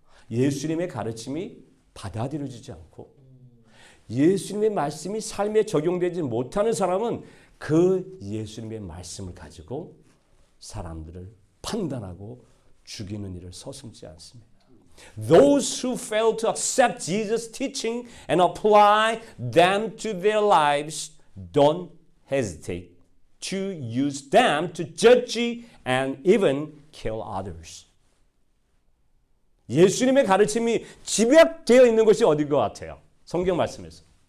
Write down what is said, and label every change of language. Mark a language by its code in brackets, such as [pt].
[ko] 예수님의 가르침이 받아들여지지 않고 예수님의 말씀이 삶에 적용되지 못하는 사람은 그 예수님의 말씀을 가지고 사람들을 판단하고 죽이는 일을 서슴지 않습니다. [en] Those who fail to accept Jesus' teaching and apply them to their lives don't hesitate to use them to judge and even kill others. [ko] 예수님의 가르침이 집약되어 있는 것이 어디인 것 같아요? 성경 말씀에서.